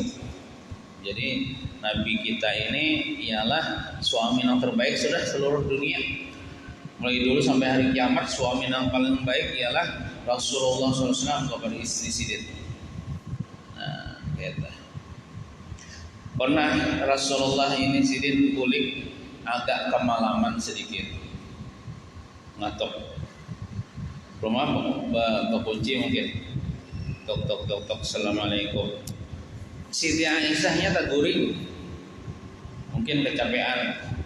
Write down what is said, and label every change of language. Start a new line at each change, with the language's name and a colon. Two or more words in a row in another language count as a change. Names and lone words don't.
Indonesian: Jadi Nabi kita ini ialah suami yang terbaik sudah seluruh dunia. Mulai dulu sampai hari kiamat, suami yang paling baik ialah Rasulullah SAW kepada istri Sidin. Nah, gitu. Pernah Rasulullah ini Sidin kulik agak kemalaman sedikit, ngatok. Rumah kekunci mungkin. Tok. Assalamualaikum. Siti Aisyahnya tak guring, mungkin kecapean.